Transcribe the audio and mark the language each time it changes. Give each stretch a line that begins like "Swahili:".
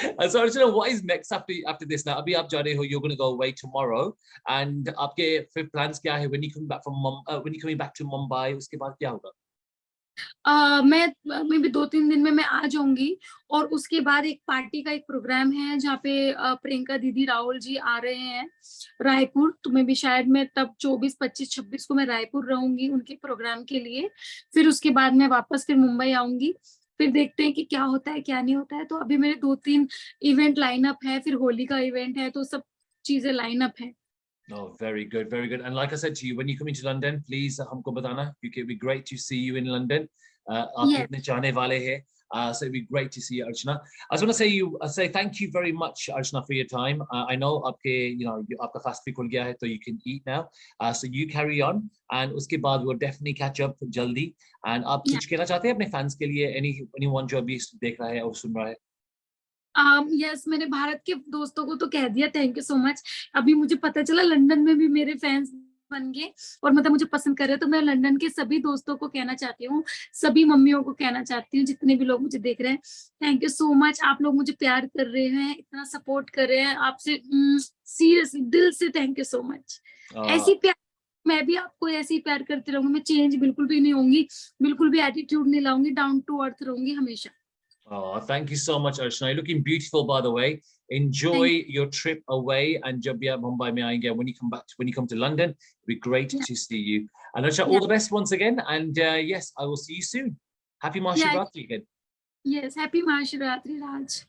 English: So Archana, what is next after this now?
Hindi: अभी आप जा रहे हो,
English: you're going to go away tomorrow, and
Hindi: आपके फिर
English: plans क्या है when you come back from when you coming back to Mumbai?
Hindi: उसके बाद क्या होगा? मैं भी 2-3 दिन में मैं आ जाऊंगी, और उसके बाद एक पार्टी का एक प्रोग्राम है जहाँ पे प्रियंका दीदी, राहुल जी आ रहे हैं रायपुर। तो मैं भी शायद मैं तब 24, 25, 26 को मैं रायपुर रहूंगी उनके प्रोग्राम के लिए। फिर उसके बाद मैं वापस फिर मुंबई आऊंगी। फिर देखते हैं कि क्या होता है क्या नहीं होता है। तो अभी मेरे 2-3 इवेंट लाइन अप है, फिर होली का इवेंट है, तो सब चीजें लाइन अप है।
English: Oh, very good, very good. And like I said to you, when you come into London, please
Hindi: हमको बताना, क्योंकि
English: it'd be great to see you in London.
Hindi: आपके इतने चाहने वाले हैं,
English: so it'd be great to see you, Archana. I just want to say thank you very much, Archana, for your time. I know आपके आपका fast
Hindi: भी खुल गया है,
English: so you can eat now. So you carry on, and
Hindi: उसके बाद
English: we'll definitely catch up जल्दी.
Hindi: And आप कुछ कहना चाहते हैं अपने fans के लिए, anyone जो अभी देख रहा है और सुन रहा है? यस, मैंने भारत के दोस्तों को तो कह दिया, थैंक यू सो मच। अभी मुझे पता चला लंदन में भी मेरे फैंस बन गए और मतलब मुझे पसंद कर रहे हैं, तो मैं लंदन के सभी दोस्तों को कहना चाहती हूँ, सभी मम्मियों को कहना चाहती हूँ, जितने भी लोग मुझे देख रहे हैं, थैंक यू सो मच। आप लोग मुझे प्यार कर रहे हैं, इतना सपोर्ट कर रहे हैं, आपसे सीरियसली दिल से थैंक यू सो मच। ऐसी प्यार, मैं भी आपको ऐसे ही प्यार करती रहूंगी। मैं चेंज बिल्कुल भी नहीं होंगी, बिल्कुल भी एटीट्यूड नहीं लाऊंगी, डाउन टू अर्थ रहूंगी हमेशा।
English: Oh, thank you so much, Archana. You're looking beautiful, by the way. Enjoy your trip away, and
Hindi: जब भी आप मुंबई में आएंगे,
English: when you come to London, it'll be great to see you. And Archana, all the best once again. And yes, I will see you soon. Happy Mahashivratri again. Yes, happy Mahashivratri, Raj.